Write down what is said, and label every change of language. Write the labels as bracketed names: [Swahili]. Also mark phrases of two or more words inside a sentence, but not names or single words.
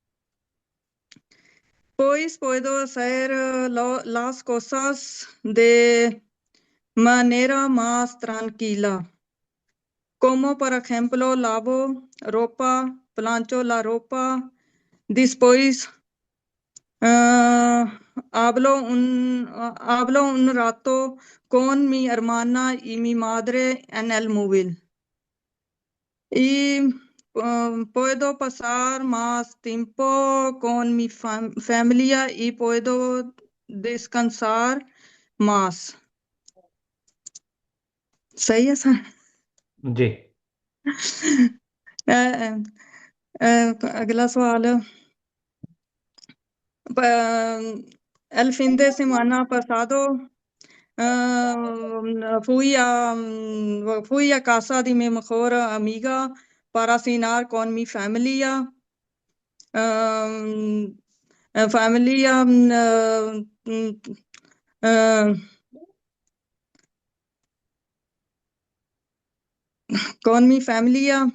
[Spanish] Pues puedo hacer las cosas de manera más tranquila, como por ejemplo lavo ropa, plancho la ropa, después hablo un rato con mi hermana y mi madre en el móvil. Y puedo pasar más tiempo con mi familia y puedo descansar más. [Hindi] सही है सर जी अगला सवाल [Spanish] el fin de semana pasado fui a casa de mi mejor amiga para cenar con mi familia. Familia con mi familia.